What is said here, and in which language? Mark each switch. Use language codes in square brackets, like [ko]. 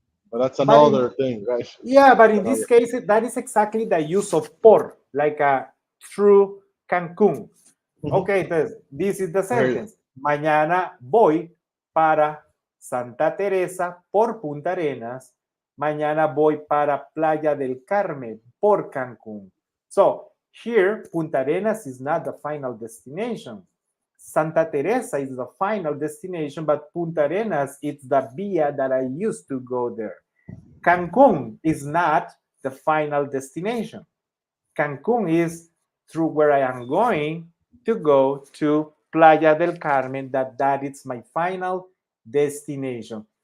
[en] But that's another thing, right? Yeah, but in this case, that is exactly the use of por, like a through Cancún. Okay, entonces, this is the sentence. [es] Mañana voy para Santa Teresa por Punta Arenas. Mañana voy para Playa del Carmen por Cancún. [en] So, here, Punta Arenas is not the final destination. Santa Teresa is the final destination, but Punta Arenas is the via that I used to go there. Cancun is not the final destination. Cancun is through where I am going to go to Playa del Carmen, that is my final destination.